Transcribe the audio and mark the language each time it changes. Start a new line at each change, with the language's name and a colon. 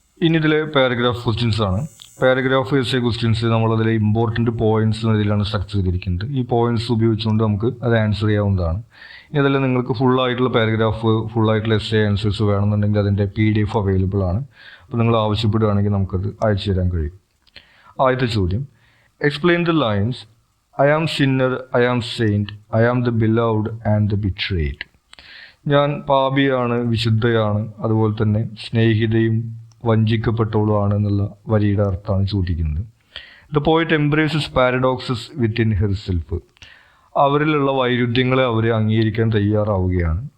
Malayalam: ഇനി ഇതിലെ paragraph questions ആണ്. Paragraph essay questions നമ്മളതിലെ important points എന്ന രീതിയിലാണ് സ്ട്രക്ചർ ചെയ്തിരിക്കുന്നത്. ഈ പോയിന്റ്സ് ഉപയോഗിച്ചുകൊണ്ട് നമുക്ക് അത് ആൻസർ ചെയ്യാവുന്നതാണ്. ഇനി അതിൽ നിങ്ങൾക്ക് ഫുള്ളായിട്ടുള്ള പാരഗ്രാഫ്, ഫുള്ളായിട്ടുള്ള എസ്സേ ആൻസേഴ്സ് വേണമെന്നുണ്ടെങ്കിൽ അതിൻ്റെ PDF അവൈലബിൾ ആണ്. അപ്പോൾ നിങ്ങൾ ആവശ്യപ്പെടുകയാണെങ്കിൽ നമുക്കത് അയച്ചു തരാൻ കഴിയും. ആദ്യത്തെ ചോദ്യം,
English: Explain the lines I am sinner, I am saint, I am the beloved and the betrayed.
Malayalam: ഞാൻ പാപിയാണ്, വിശുദ്ധയാണ്, അതുപോലെ തന്നെ സ്നേഹിതയും വഞ്ചിക്കപ്പെട്ടവളുമാണ് എന്നുള്ള വരിയുടെ അർത്ഥമാണ് ചോദിക്കുന്നത്.
English: The poet embraces paradoxes within herself.
Malayalam: അവരിലുള്ള വൈരുദ്ധ്യങ്ങളെ അവർ അംഗീകരിക്കാൻ തയ്യാറാവുകയാണ്.